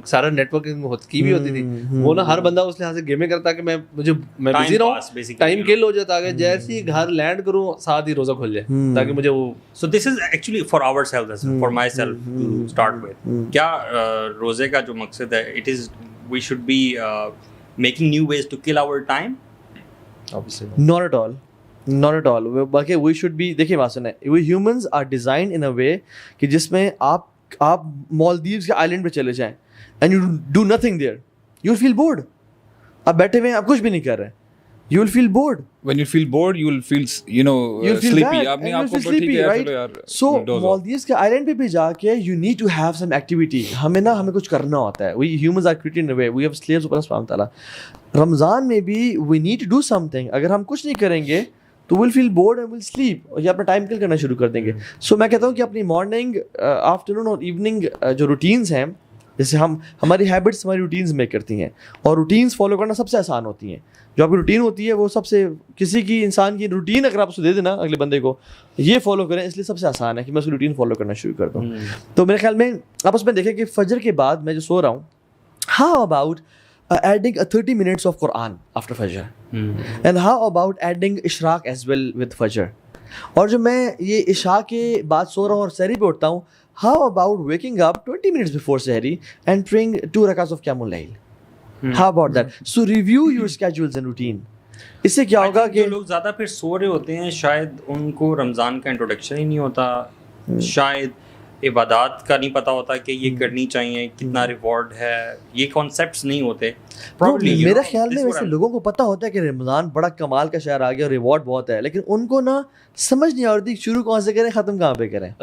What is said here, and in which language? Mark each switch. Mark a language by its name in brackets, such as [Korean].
[Urdu] سارا net working کی بھی ہوتی تھی, وہ نا ہر بندہ اس لحاظ سے گیمنگ کرتا کہ میں بزی رہوں, ٹائم کل ہو جاتا ہے, جیسے ہی گھر لینڈ کروں ساتھ ہی روزہ کھل جائے تاکہ مجھے وہ. [English] So this is actually for ourself, for myself to start with. [Urdu] کیا روزے کا جو مقصد ہے, [English] It is we should be making new ways to kill our time? Not at all. Not at all. باقی we should be, [Urdu] دیکھیے بات سنیں, [English] we humans are designed in a way [Urdu] کہ جس میں آپ مالدیوز کے آئلینڈ پہ چلے جائیں [English] and you do nothing there, you will feel bored. [Urdu] آپ بیٹھے ہوئے ہیں, آپ کچھ بھی نہیں کر رہے, you will feel bored. [English] When you feel bored, you will feel sleepy. [Urdu] آپ نے آپ کو ٹھیک ہے چلو یار. [English] So [Urdu] مالدیوز کے آئلینڈ پہ بھی جا کے [English] you need to have some activity. [Urdu] ہمیں کچھ کرنا ہوتا ہے. [English] We humans are created in a way. We have slaves [Urdu] اوپر سبحانہ تعالیٰ. رمضان میں بھی [English] we need to do something. [Urdu] اگر ہم کچھ نہیں کریں گے تو [English] we'll feel bored and we'll sleep, [Urdu] اور یہ اپنا ٹائم کل کرنا شروع کر دیں گے. سو میں کہتا ہوں کہ اپنی مارننگ, آفٹرنون اور ایوننگ جو روٹینز ہیں, جیسے ہماری ہیبٹس ہماری روٹینز میک کرتی ہیں, اور روٹینز فالو کرنا سب سے آسان ہوتی ہیں. جو آپ کی روٹین ہوتی ہے وہ سب سے, کسی کی انسان کی روٹین اگر آپ اس کو دے دینا اگلے بندے کو, یہ فالو کریں, اس لیے سب سے آسان ہے کہ میں اس کی روٹین فالو کرنا شروع کر دوں. تو میرے خیال میں آپ اس میں دیکھیں کہ فجر کے بعد میں جو سو رہا ہوں, [English] How about adding 30 minutes of Quran after Fajr, and how about adding Ishraq as well with Fajr. [Urdu] اور جو میں یہ عشاء کے بعد سو رہا ہوں اور سحری پہ اٹھتا ہوں, [English] how about waking up 20 minutes before sehri and praying 2 rakats of Qiyamul Layl. How about that? So review your schedules and routine. [Urdu] اس سے کیا ہوگا کہ لوگ زیادہ پھر سو رہے ہوتے ہیں, شاید ان کو رمضان کا انٹروڈکشن ہی نہیں ہوتا, شاید عبادات کا نہیں پتا ہوتا کہ یہ کرنی چاہیے, کتنا ریوارڈ ہے, یہ کانسیپٹس نہیں ہوتے. میرا خیال میں ویسے لوگوں کو پتا ہوتا ہے کہ رمضان بڑا کمال کا شہر آ گیا, ریوارڈ بہت ہے, لیکن ان کو نا سمجھ نہیں آتی شروع کہاں سے کریں, ختم کہاں پہ کریں.